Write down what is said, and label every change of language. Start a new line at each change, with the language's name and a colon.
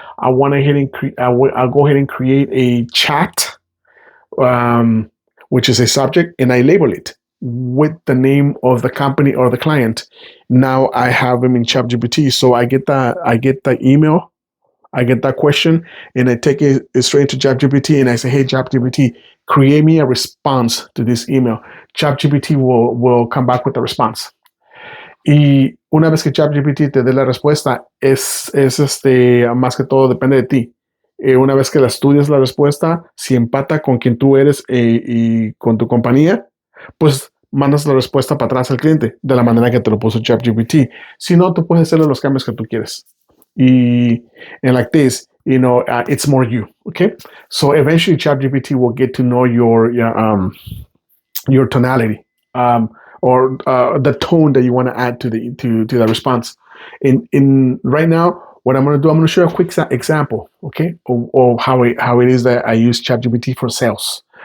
English: I'll go ahead and create a chat, which is a subject, and I label it with the name of the company or the client. Now I have them in ChatGPT, so I get the email, I get that question, and I take it straight into ChatGPT, and I say, "Hey, ChatGPT, create me a response to this email." ChatGPT will come back with a response.
Spanish: Y una vez que ChatGPT te dé la respuesta, es más que todo depende de ti. Una vez que la estudias la respuesta, si empata con quien tú eres y con tu compañía, pues mandas la respuesta para atrás al cliente de la manera que te lo puso ChatGPT. Si no, tú puedes hacerle los cambios que tú quieres.
English: And like this, it's more you. Okay, so eventually ChatGPT will get to know your tonality. Or the tone that you want to add to the response. In right now, what I'm going to do, I'm going to show you a quick example, okay, of how it is that I use ChatGPT for sales.